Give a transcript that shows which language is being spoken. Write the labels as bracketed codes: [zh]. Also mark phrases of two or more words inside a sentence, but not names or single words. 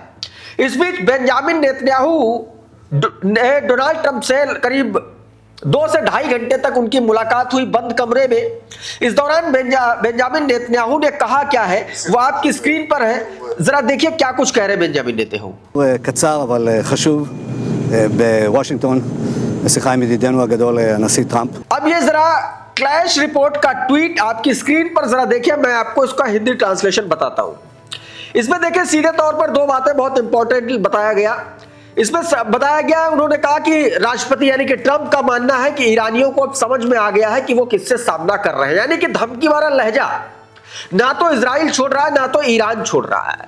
[hi] इस बीच बेंजामिन नेतन्याहू ने डोनाल्ड ट्रंप से करीब 2 से ढाई घंटे तक उनकी मुलाकात हुई बंद कमरे में। इस दौरान बेंजामिन नेतन्याहू ने कहा क्या है वो आपकी स्क्रीन पर है, जरा देखिए क्या कुछ कह रहे हैं बेंजामिन नेतन्याहू। [he] קצר אבל חשוב בוושינגטון בשיחה עם ידידנו הגדול הנשיא טראמפ। [hi] अब ये जरा क्लैश रिपोर्ट का ट्वीट आपकी स्क्रीन पर जरा देखिए, मैं आपको इसका हिंदी ट्रांसलेशन बताता हूं। इसमें देखिए सीधे तौर पर 2 बातें बहुत इंपॉर्टेंट बताया गया। इसमें बताया गया, उन्होंने कहा कि राष्ट्रपति यानी कि ट्रंप का मानना है कि ईरानियों को अब समझ में आ गया है कि वो किससे सामना कर रहे हैं, यानी कि धमकी वाला लहजा ना तो इजराइल छोड़ रहा है ना तो ईरान छोड़ रहा है।